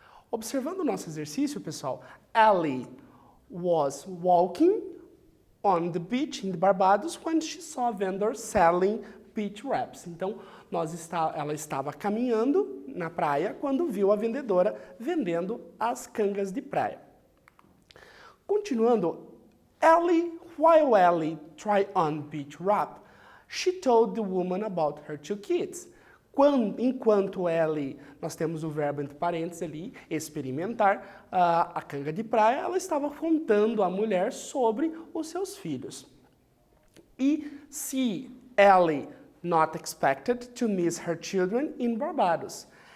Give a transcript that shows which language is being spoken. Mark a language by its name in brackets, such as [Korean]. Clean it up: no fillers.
[Portuguese] Observando o nosso exercício, pessoal, [English] Ellie was walking on the beach in Barbados when she saw a vendor selling beach wraps. [Portuguese] Então, ela estava caminhando na praia quando viu a vendedora vendendo as cangas de praia. Continuando, [English] while Ellie tried on beach wrap, she told the woman about her 2 kids. [Portuguese] Enquanto Ellie, nós temos o verbo entre parênteses ali, experimentar a canga de praia, ela estava contando à mulher sobre os seus filhos. [English] E se Ellie not expected to miss her children in Barbados.